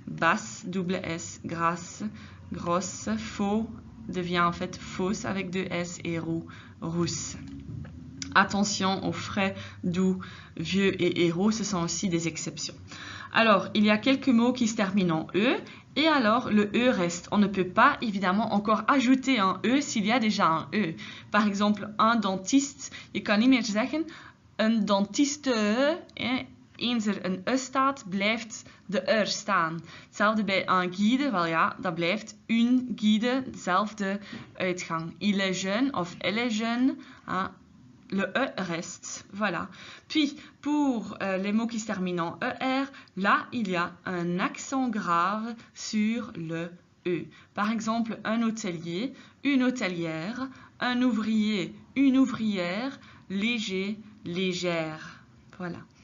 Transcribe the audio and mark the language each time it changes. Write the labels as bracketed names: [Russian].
[French] Basse, double S, grasse, grosse, faux devient en fait fausse avec 2 S et roux, rousse. Attention aux frais, doux, vieux et héros, ce sont aussi des exceptions. Alors, il y a quelques mots qui se terminent en E, et alors le E reste. On ne peut pas évidemment encore ajouter un E s'il y a déjà un E. Par exemple, un dentiste, [Dutch] je kan niet meer zeggen, een dentiste, eens er een E staat, blijft de er staan. Hetzelfde bij un guide, wel ja, dat blijft une guide, dezelfde uitgang. [French] Il est jeune [Dutch] of [French] elle est jeune, hein, le E reste. Voilà. Puis, pour les mots qui se terminent en ER, là, il y a un accent grave sur le E. Par exemple, un hôtelier, une hôtelière, un ouvrier, une ouvrière, léger, légère. Voilà.